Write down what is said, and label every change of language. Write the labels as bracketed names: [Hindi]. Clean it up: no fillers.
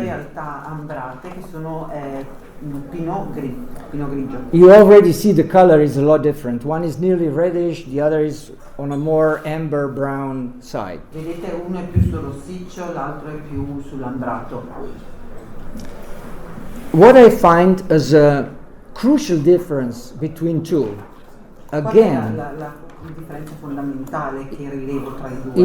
[Italian] realtà ambrate che sono Pinot Grigio. [English] You already see the color is a lot different. One is nearly reddish, the other is on a more amber brown side. [Italian] Vedete, uno è più sul rossiccio, l'altro è più sull'ambrato. [English] What I find as a crucial difference between two, [Italian] Qual è [English] again, [Italian] la differenza fondamentale che rilevo tra i due?